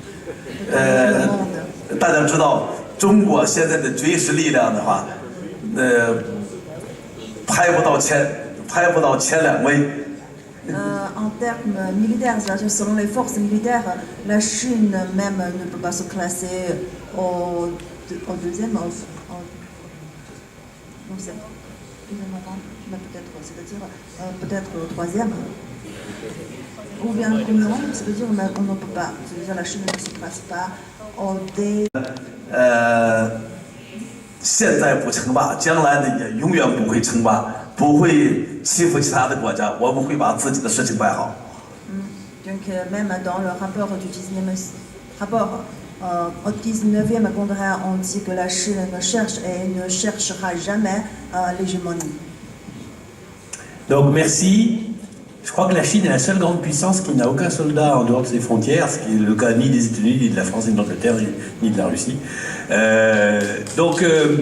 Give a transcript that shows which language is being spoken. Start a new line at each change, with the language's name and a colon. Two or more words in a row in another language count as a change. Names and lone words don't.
Chinese: 大家知道中国现在的军事力量的话，排不到前2位。
French: En termes militaires, c'est-à-dire selon les forces militaires, la Chine même ne peut pas se classer au deuxième, mais peut-être au troisième. Ou bien non, c'est-à-dire on ne peut pas. C'est-à-dire la Chine ne se classe pas au dé.
Chinese: 现在不称霸，将来呢也永远不会称霸，不会欺负其他的国家，我们会把自己的事情办好。
French: Donc même dans le rapport du 19e congrès, on dit que la Chine ne cherche et ne cherchera jamais l'hégémonie. Donc merci. Je crois que la Chine est la seule grande puissance qui n'a aucun soldat en dehors de ses frontières, ce qui est le cas ni des États-Unis, ni de la France, ni de l'Angleterre, ni de la Russie.